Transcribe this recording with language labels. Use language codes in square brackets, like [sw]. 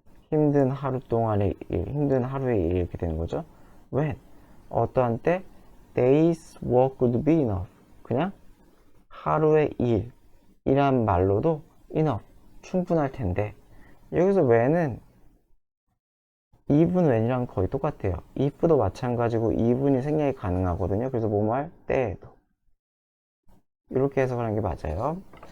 [ko] 힘든 하루 동안의 일, 힘든 하루의 일 이렇게 되는 거죠. [en] When, [ko] 어떠한 때 [en] day's work would be enough. [ko] 그냥 하루의 일이란 말로도 enough, 충분할 텐데 여기서 when은 even when이랑 거의 똑같아요. if도 마찬가지고 even이 생략이 가능하거든요. 그래서 뭐뭐 할 때에도 이렇게 해석하는 게 맞아요.